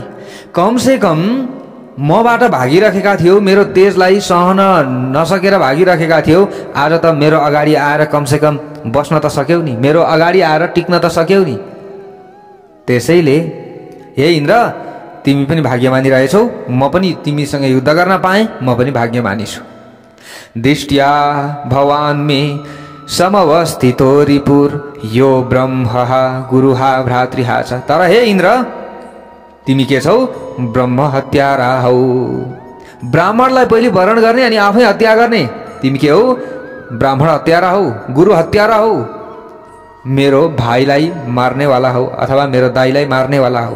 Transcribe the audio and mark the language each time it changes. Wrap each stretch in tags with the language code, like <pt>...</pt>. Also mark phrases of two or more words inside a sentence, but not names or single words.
<ne>कमसे कम मबाट भागिराखेका थियौ, मेरो तेजलाई सहन नसकेर भागिराखेका थियौ, आज त मेरो अगाडि आएर कमसे कम बस्न त सक्यौ नि, मेरो अगाडि आएर टिक्न त सक्यौ नि। त्यसैले हे इन्द्र, तिमी पनि भाग्यमानी रहेछौ, म पनि तिमीसँग युद्ध गर्न पाएँ, म पनि भाग्यमानी छु।</ne> <sa>दृष्ट्या भवान् मे समवस्थितो रिपुर यो ब्रह्मः गुरुः भ्रातृः च।</sa> <ne>तर हे इन्द्र, तिमी के छौ? ब्रह्म हत्यारा हौ। ब्राह्मणलाई पहिले वरण गर्ने अनि आफै हत्या गर्ने तिमी के हौ? ब्राह्मण हत्यारा हौ, गुरु हत्यारा हौ, मेरो भाइलाई मार्नेवाला हौ अथवा मेरो दाइलाई मार्नेवाला हौ।</ne>